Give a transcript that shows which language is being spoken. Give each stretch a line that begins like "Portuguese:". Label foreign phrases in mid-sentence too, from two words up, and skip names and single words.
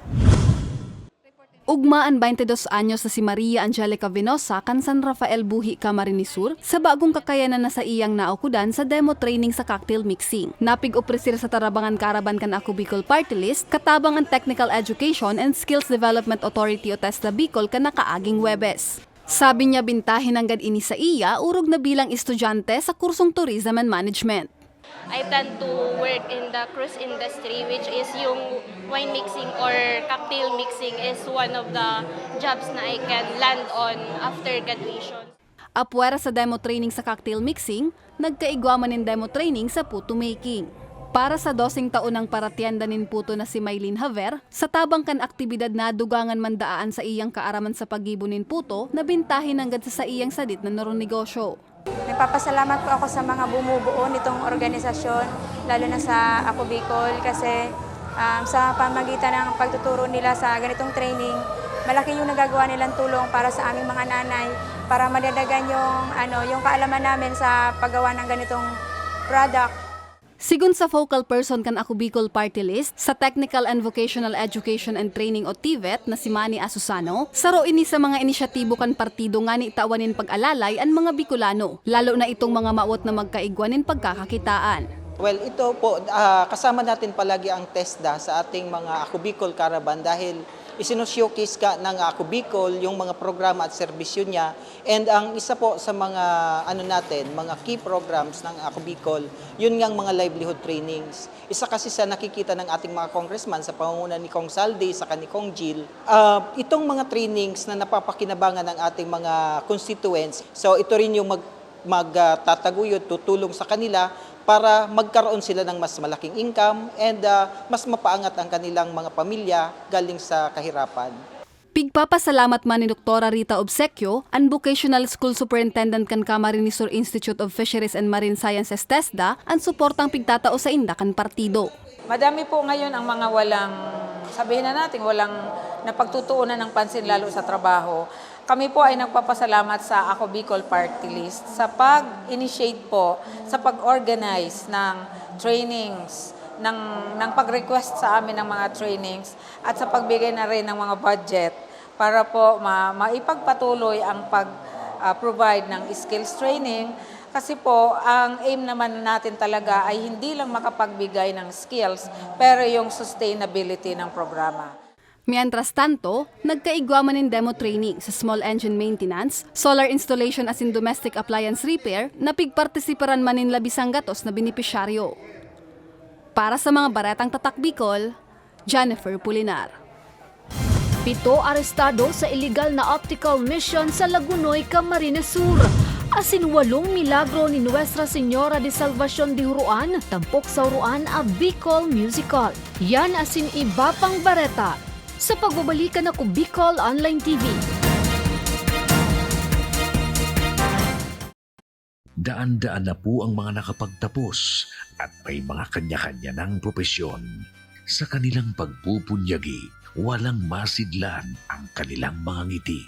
Bikol: Ugmaan 22 anyos na si Maria Angelica Venosa kan San Rafael Buhi Camarines Sur sa bagong kakayanan na sa iyang naukudan sa
English: demo training
Bikol: sa
English: cocktail mixing.
Bikol: Napig-uprisir sa Tarabangan Caravan kan ako Bicol Party List, katabang ang Technical Education and Skills Development Authority o TESDA Bicol kan nakaaging Webes. Sabi niya bintahin hanggang ini sa iya, urog na bilang estudyante sa kursong Tourism and Management.
English: I plan to work in the cruise industry, which is yung wine mixing or cocktail mixing is one of the jobs na I can land on after graduation.
Bikol: Apwera sa
English: demo training
Bikol: sa
English: cocktail mixing,
Bikol: nagkaigwaman ng
English: demo training
Bikol: sa
English: puto making.
Bikol: Para sa 12 taon ng paratienda nin puto na si Maylene Haver, sa tabang kan aktibidad na dugangan mandaan sa iyang kaaraman sa pagibo nin puto, nabintahin hanggang sa iyang sadit na narong negosyo.
Filipino: Nagpapasalamat po ako sa mga bumubuo nitong organisasyon, lalo na sa Ako Bicol, kasi sa pamagitan ng pagtuturo nila sa ganitong training, malaki yung nagagawa nilang tulong para sa aming mga nanay, para madadagan yung kaalaman namin sa paggawa ng ganitong product.
Bikol: Sigun sa focal person kan Ako Bicol Party List, sa Technical and Vocational Education and Training o TVET na si Manny Asusano, saro ini sa mga inisyatibo kan partido nga ni itawanin pag-alalay ang mga Bicolano, lalo na itong mga maot na magkaigwanin pagkakakitaan.
Filipino: Well, ito po, kasama natin palagi ang TESDA sa ating mga Ako Bicol Caravan dahil isinushowcase ka ng Ako Bicol yung mga programa at serbisyo niya. And ang isa po sa mga mga
English: key programs
Filipino: ng Ako Bicol, yun ngang mga
English: livelihood trainings.
Filipino: Isa kasi sa nakikita ng ating mga congressman sa pangunguna ni Kong Saldi sa ni Kong Jill, itong mga trainings na napapakinabangan ng ating mga constituents. So ito rin yung magtataguyod, tutulong sa kanila para magkaroon sila ng mas malaking
English: income and
Filipino: mas mapaangat ang kanilang mga pamilya galing sa kahirapan.
Bikol: Pigpapasalamat man ni Dr. Rita Obsequio, ang Vocational School Superintendent kan Camarines Sur Institute of Fisheries and Marine Sciences TESDA, ang suportang pigtatao sa Indakan Partido.
Filipino: Madami po ngayon ang mga walang, sabihin na natin, walang napagtutuunan ng pansin lalo sa trabaho. Kami po ay nagpapasalamat sa Ako Bicol Party List sa pag-initiate po, sa pag-organize ng trainings, ng pag-request sa amin ng mga trainings at sa pagbigay na rin ng mga budget para po maipagpatuloy ang pag-provide ng
English: skills training
Filipino: Kasi po, ang aim naman natin talaga ay hindi lang makapagbigay ng skills, pero yung sustainability ng programa.
Spanish: Mientras tanto,
Bikol: nagkaigwaman ng
English: demo training
Bikol: sa
English: small engine maintenance, solar installation as in domestic appliance repair
Bikol: na pigpartisiparan manin labisang gatos na benepisyaryo. Para sa mga baretang tatak Bicol, Jennifer Pulinar. 7 arestado sa illegal na
English: optical mission
Bikol: sa Lagunoy, Camarines Sur. Asin 8 milagro ni Nuestra Señora de Salvacion de Huruan, tampok sa Huruan a Bicol Musical. Yan asin iba pang bareta sa pagbabalikan ako Bicol Online TV.
Filipino: Daan-daan na po ang mga nakapagtapos at may mga kanya-kanya ng propesyon. Sa kanilang pagpupunyagi, walang masidlan ang kanilang mga ngiti.